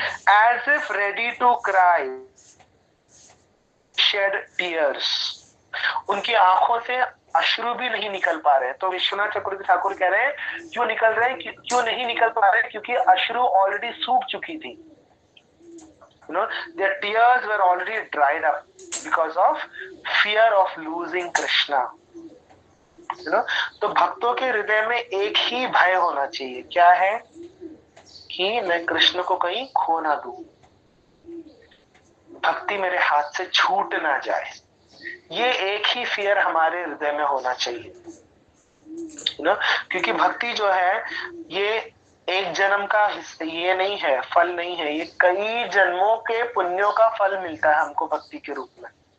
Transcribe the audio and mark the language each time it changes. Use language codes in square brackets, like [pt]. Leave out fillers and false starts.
[en] as if ready to cry, shed tears, [hi] उनकी आंखों से अश्रु भी नहीं निकल पा रहे। तो विश्वनाथ चक्रवर्ती ठाकुर कह रहे हैं क्यों निकल रहे हैं, क्यों नहीं निकल पा रहे, क्योंकि अश्रु ऑलरेडी सूख चुकी थी। [en] their tears were already dried up because of fear of losing Krishna. [hi] तो भक्तों के हृदय में एक ही भय होना चाहिए, क्या है, कि मैं कृष्ण को कहीं खो ना दूं, भक्ति मेरे हाथ से छूट ना जाए। ये एक ही फियर हमारे हृदय में होना चाहिए, क्योंकि भक्ति जो है ये एक जन्म का ये नहीं है, फल नहीं है, ये कई जन्मों के पुण्यों का फल मिलता है हमको भक्ति के रूप में।